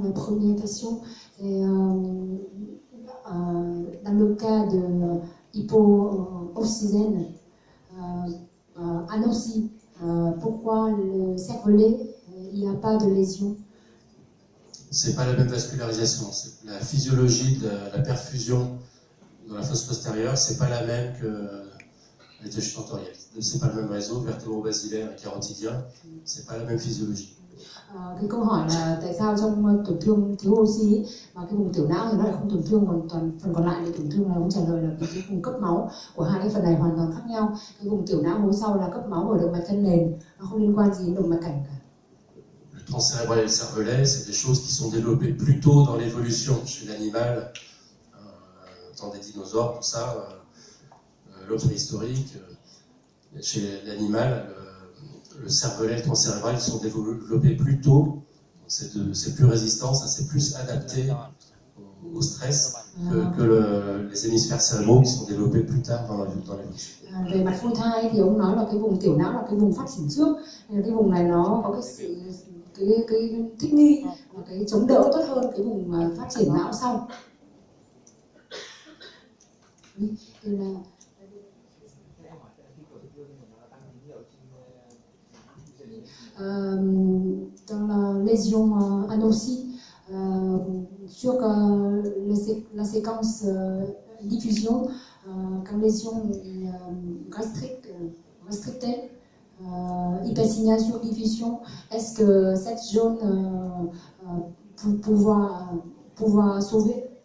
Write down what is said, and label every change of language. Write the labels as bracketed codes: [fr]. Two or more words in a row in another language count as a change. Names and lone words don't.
[fr] La première question, c'est dans le cas de hypoxygène, anoxie, pourquoi le cervelet, il n'y a pas de lésion? C'est pas la même vascularisation. La physiologie de la perfusion dans la fosse postérieure, c'est pas la même que les tissus tentoriels. C'est pas le même réseau vertébro-basilaire et carotidien. C'est pas la même physiologie. [vi] Cái câu hỏi là tại sao trong tổn thương thiếu oxy mà cái vùng tiểu não thì nó lại không tổn thương, còn toàn phần còn lại thì tổn thương, là ông trả lời là cái vùng cấp máu của hai cái phần này hoàn toàn khác nhau. Cái vùng tiểu não hố sau là cấp máu ở động mạch thân nền, nó không liên quan gì đến động mạch cảnh cả. [fr] Le tronc cérébral et le cervelet, c'est des choses qui sont développées plus tôt dans l'évolution chez l'animal, dans des dinosaures, tout ça, l'homme préhistorique. Chez l'animal, le cervelet et le tronc cérébral, ils sont développés plus tôt, c'est plus résistant, ça c'est plus adapté au stress que les hémisphères cérébraux qui sont développés plus tard dans l'évolution. [vi] Về mặt phôi thai thì ông nói là cái vùng tiểu não là cái vùng phát triển trước, cái vùng này nó có cái thích nghi và cái chống đỡ tốt hơn cái vùng phát triển não sau. [fr] Dans la lésion anoxie, sur la séquence diffusion, quand lésion est restrictée, hypersignation diffusion, est-ce que cette zone pouvoir sauver?